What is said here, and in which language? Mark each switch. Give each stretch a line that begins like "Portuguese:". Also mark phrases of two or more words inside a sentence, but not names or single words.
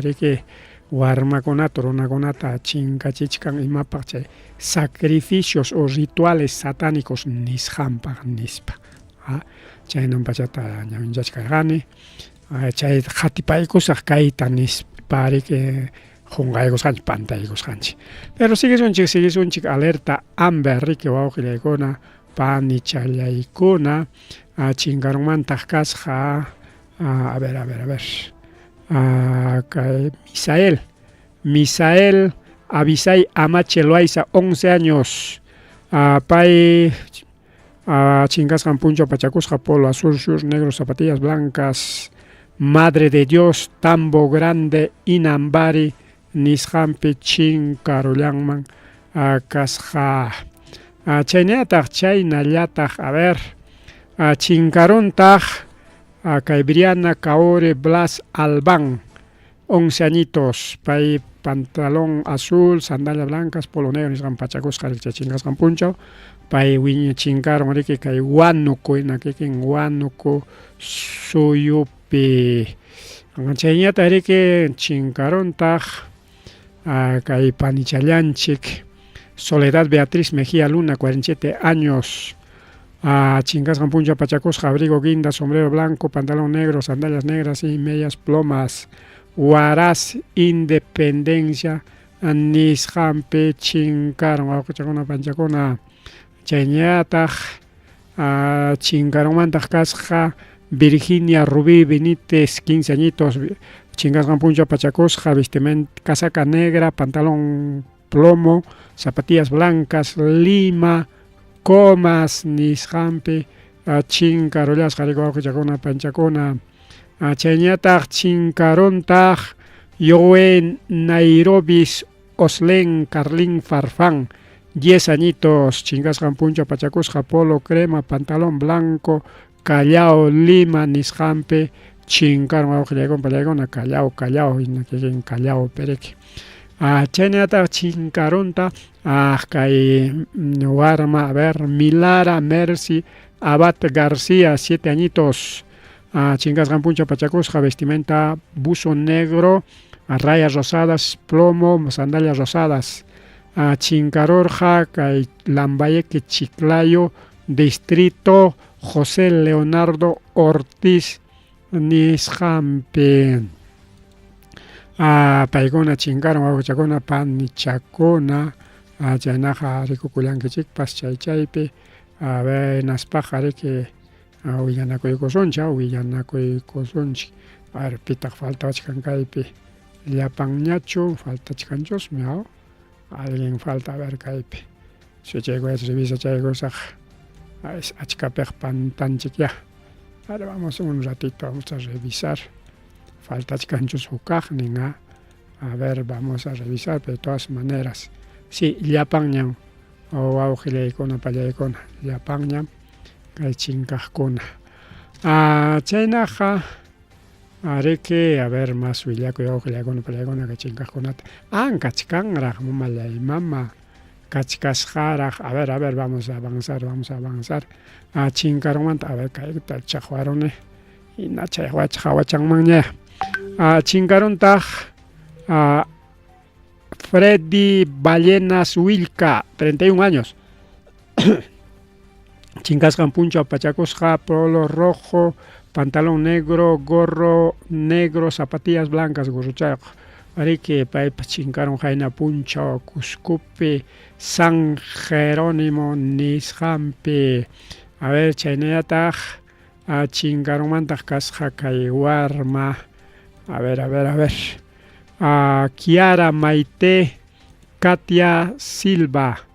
Quechua: riki warmakunata runakunata chinkachichkan imapaq chay
Spanish: sacrificios o rituales satánicos
Quechua: nisqanpaq nispa chaynan pachata ñawinchachkarqani chay qatipaykusaq kayta nispa riki qunqaykusqanchik pantaykusqanchik pero siguisunchik
Spanish: alerta amber
Quechua: riki wawqillaykuna panichalyaykuna chinkarunmantaq kasqa
Spanish: a ver
Quechua: kay Misael Abisay Amache Loaiza 11 años pay chingasqan puncho pachakusqa
Spanish: polo azul
Quechua: shur
Spanish: negro zapatillas blancas Madre de Dios Tambo Grande Inambari nisqanpi
Quechua: chinkarullanman kasqa chaynallataq chaynallataq
Spanish: a ver
Quechua: chinkaruntaq kay Briana Kaore Blas Albán 11 añitos pay
Spanish: pantalón azul sandalias blancas polo negro
Quechua: nisqan pachakusqa riki chingasqan punchaw pay chinkaron riki kay Huánuco inakikin Huánuco suyupi chayñataq riki chinkaruntaq kay panichallanchik Soledad Beatriz Mejía Luna 47 años chingasqan puncha pachakusqa
Spanish: abrigo guinda sombrero blanco pantalón negro sandalias negras y medias plomas
Quechua: Huaraz Independencia nisqanpi chinkaron wawqichakuna panchakuna chayñataq chinkarunmantaq kasqa Virginia Rubí Benítez 15 añitos chingasqan puncha pachakusqa
Spanish: vestimenta casaca negra pantalón plomo zapatillas
Quechua: blancas Lima Comas nisqanpi chinkarullasqa riki wawqichakuna panchakuna chayñataq chinkaruntaq Yoen Nairobis Oslen Carlin Farfán 10 añitos chingasqan puncha pachakusqa
Spanish: polo crema pantalón blanco
Quechua: Callao Lima nisqanpi chinkaron wawqillaykuna pallaykuna Callao inakikin Callao pereki chaynallataq chinkarunta kay warma
Spanish: a ver
Quechua: Milara Mercy Abad García 7 añitos chingasqan puncha pachakusqa
Spanish: vestimenta buzo negro rayas rosadas plomo sandalias rosadas
Quechua: chinkarurqa kay Lambayeque Chiclayo distrito José Leonardo Ortiz nisqanpi paykuna chinkaron wawqichakuna panichakuna chaynaqa rikukullankichikpas chaypi naspaqa riki willanakuykusunchik
Spanish: a ver
Quechua: pitaq faltawachkan kaypi llapanñachu faltachkanchusmi
Spanish: alguien falta a ver
Quechua: kaypi chaykunacha revisachaykusaq achkapiq pantanchik
Spanish: ya ahora vamos un ratito vamos a revisar
Quechua: faltachkanchus hukaqnin a ver vamos a revisar de todas maneras sí llapanñam wawqillaykuna pallaykuna llapanñam kay chinkaqkuna chaynaqa riki
Spanish: a ver
Quechua: más willakuy wawqillaykuna pallaykuna kay chinkaqkunata kachkanraq mamallay mama kachkasqaraq
Spanish: a ver vamos a avanzar
Quechua: chinkarunmanta
Spanish: a ver
Quechua: kayta chaqwaruni hina chay hawachanmanña chinkaruntaq Freddy Ballenas Wilca 31 años chinkasqan puncho pachakusqa
Spanish: polo rojo pantalón negro gorro negro zapatillas blancas
Quechua: gurruchayuq riki paypa chinkarun hayna puncho Cuscupi San Jerónimo nisqanpi
Spanish: a ver
Quechua: chaynallataq chinkarunmantaq kasqa kay warma
Spanish: a ver
Quechua: Kiara Maite Katia Silva